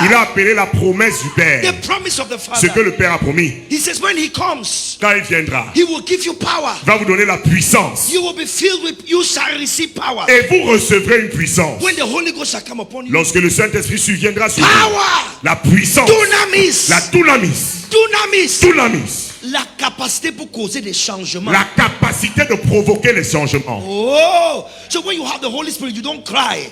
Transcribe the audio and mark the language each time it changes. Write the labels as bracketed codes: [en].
[fr] Il a appelé la promesse du Père. [en] The promise of the [fr] Ce que [en] Father. [fr] le Père a promis. [en] He says when he comes, [fr] Quand il viendra, [en] he will give you power. [fr] il va vous donner la puissance. [en] You will be filled with, you shall receive power. [fr] Et vous recevrez une puissance. [en] When the Holy Ghost shall come upon you. [fr] Lorsque le Saint-Esprit surviendra sur vous. [en] Power. [fr] La puissance. [el] Dunamis. [fr] La dunamis. [el] Dunamis. Dunamis. [fr] La capacité pour causer des changements. La capacité de provoquer les changements. [en] Oh, so when you have the Holy Spirit, you don't cry.